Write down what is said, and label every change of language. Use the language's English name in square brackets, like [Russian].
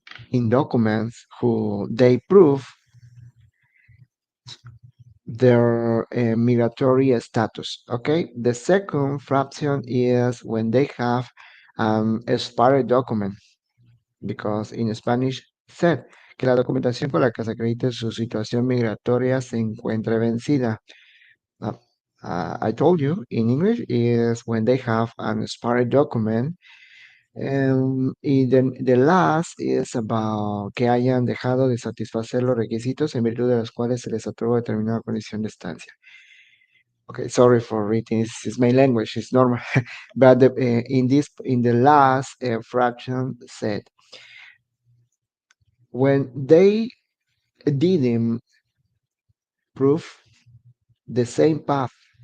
[English] in documents who they prove their migratory status. Okay, the second fraction is when they have expired document, because in Spanish said [Spanish] que la documentación con la que se acredite su situación migratoria se encuentre vencida. [English] Uh, I told you in English is when they have an expired document. [Spanish] Y [English] the last is about [Spanish] que hayan dejado de satisfacer los requisitos en virtud de los cuales se les otorgó determinada condición de estancia. [English] Okay, sorry for reading. It's my language. It's normal, but in the last fraction said when they didn't prove the same path,